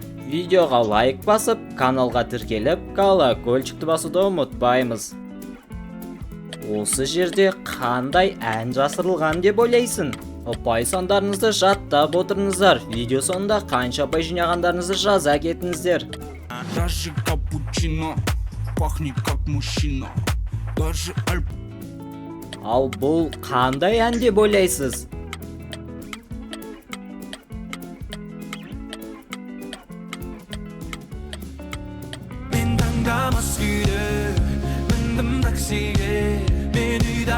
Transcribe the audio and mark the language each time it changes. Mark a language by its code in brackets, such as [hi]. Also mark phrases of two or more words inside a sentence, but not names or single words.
[kk] Видеоға лайк басып, каналға тіркеліп, колокольчикті басуды ұмытпаймыз. Осы жерде қандай ән жасырылған деп ойлайсың? Ұпай сандарыңызды жаттап отырыңыздар. Видео соңында қанша ұпай жинағандарыңызды жаза кетіңіздер. [ru] Даже капучино пахнет как мужчина. Даже [kk] Ал бұл қандай ән деп ойлайсыз? Мен таңдамас күйде міндім таксиге, мен үйде.